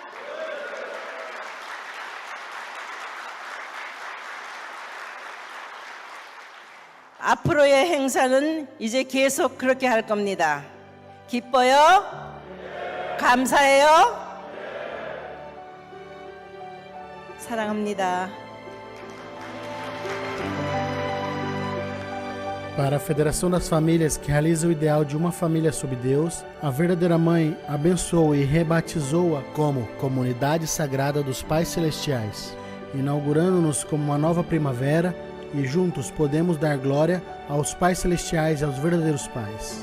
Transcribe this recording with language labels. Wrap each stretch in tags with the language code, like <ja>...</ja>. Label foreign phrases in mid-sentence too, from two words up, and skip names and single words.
<ko>앞으로의 행사는 이제 계속 그렇게 할 겁니다. 기뻐요? 감사해요? 사랑합니다.</ko> <pt>Para a Federação das Famílias que realiza o ideal de uma família sob Deus, a verdadeira Mãe abençoou e rebatizou-a como Comunidade Sagrada dos Pais Celestiais, inaugurando-nos como uma nova primavera, e juntos podemos dar glória aos Pais Celestiais e aos verdadeiros pais.</pt>